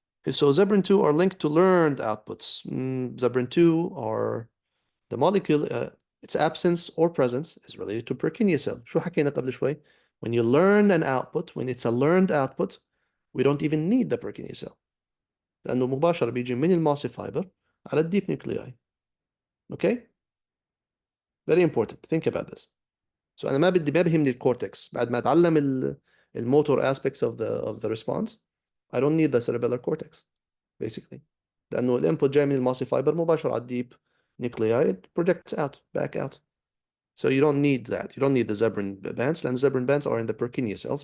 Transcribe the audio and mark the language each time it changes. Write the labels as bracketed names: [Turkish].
[English] So Zebrin 2 are linked to learned outputs. Zebrin 2 are the molecule, its absence or presence is related to Purkinje cell. [Arabic] شو حكينا قبل شوي? [English] When you learn an output, when it's a learned output, we don't even need the Purkinje cell. [Arabic] لأنه مباشرة بيجي من الماسي فايبر على الديب nuclei. [English] Okay? Very important. Think about this. [Arabic] So أنا ما بيهمني الكورتكس بعد ما أتعلم الموتور [English] aspects of the response. I don't need the cerebellar cortex basically. [Arabic] لأنه الانبوت جاي من الماسي فايبر مباشرة على الديب nuclei, [English] it projects out, back out. So you don't need that. You don't need the Zebrin bands. And Zebrin bands are in the Purkinje cells.